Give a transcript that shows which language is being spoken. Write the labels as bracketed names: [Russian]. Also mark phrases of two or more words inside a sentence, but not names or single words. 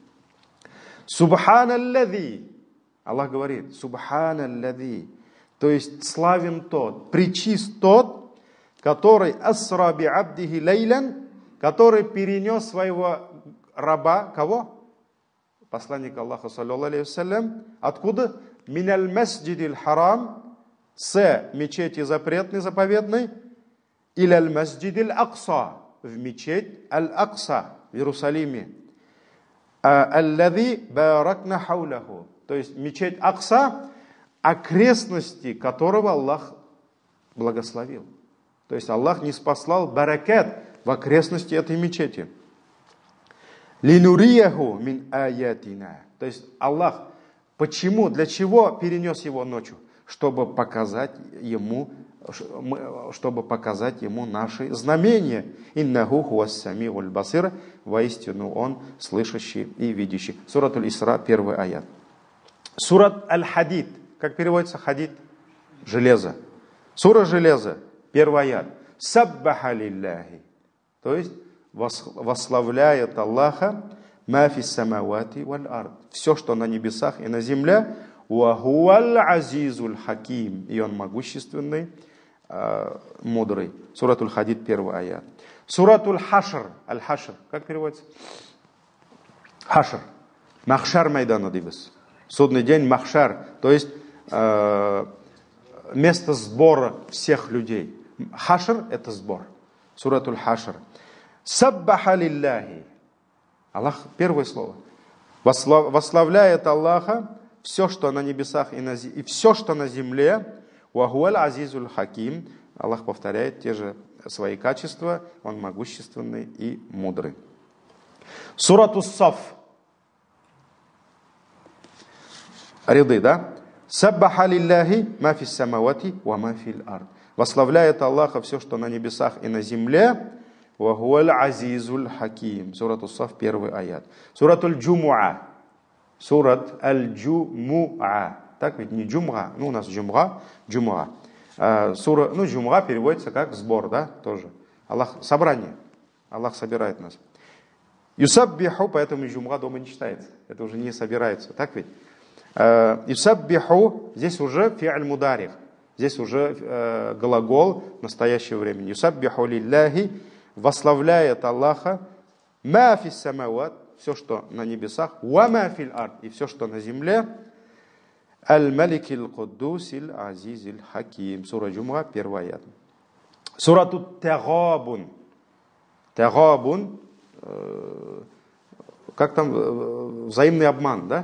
[Arabic] Субханаллади. [Russian] Аллах говорит, субханаллади. То есть славен тот, пречист тот, который [Arabic] أسرى بعبده ليلا, [Russian] который перенес своего раба, кого? Посланника Аллаха, [Arabic] صلى الله عليه وسلم. [Russian] Откуда? [Arabic] من المسجد الحرام, [Russian] с мечети запретной, заповедной, [Arabic] إلى المسجد الأقصى, [Russian] в мечеть аль-Акса, в Иерусалиме. [Arabic] الذي باركنا حوله. [Russian] То есть мечеть Акса, окрестности которого Аллах благословил. То есть Аллах не спаслал баракат в окрестности этой мечети. [Arabic] لنريه من آياتنا. [Russian] То есть Аллах почему, для чего перенес его ночью? Чтобы показать ему наши знамения. [Arabic] إنه هو السميع البصير. [Russian] Воистину он слышащий и видящий. Суратуль Исра, 1 аят. Сурат Аль-Хадид. Как переводится хадид? Железо. Сура железо, 1 аят. [Arabic] سبح لله. [Russian] То есть восславляет Аллаха [Arabic] ما في السماوات والأرض. [Russian] Все, что на небесах и на земле. [Arabic] وهو العزيز الحكيم. [Russian] И он могущественный, мудрый. Суратуль Хадид, 1 аят. Суратуль Хашр. Аль-Хашр. Как переводится? Хашр. Махшар майдану дибис. Судный день махшар. То есть место сбора всех людей. Хашр – это сбор. Суратуль Хашр. [Arabic] سبح لله. [Russian] Аллах, первое слово. Восславляет Аллаха все, что на небесах и все, что на земле. [Arabic] وهو العزيز الحكيم. [Russian] Аллах повторяет те же свои качества. Он могущественный и мудрый. Суратус Саф. Ряды, да? [Arabic] سبح لله ما في السماوات وما في الأرض. [Russian] Восславляет Аллаха все, что на небесах и на земле. [Arabic] وهو العزيز الحكيم. Сурат Ус-Саф, 1 аят. [Russian] Суратуль Джумуа. Сурат Аль-Джумуа. Так ведь не Джумга. У нас Джумга. Джумуа. Джумуа переводится как сбор, да? Тоже. Аллах, собрание. Аллах собирает нас. Юсаббиху, поэтому Джумга дома не читается. Это уже не собирается. Так ведь? Юсаббиху, здесь уже [Arabic] فعل مضارع. [Russian] Здесь уже глагол настоящего времени. [Arabic] يسبح لله, [Russian] восславляет Аллаха, [Arabic] ما في السماوات, [Russian] все, что на небесах, [Arabic] وما في الأرض, [Russian] и все, что на земле, [Arabic] الملك القدوس العزيز الحكيم. [Russian] Сура Джумга, 1 аят. Сурату Тагабун. Тагабун, как там, взаимный обман, да?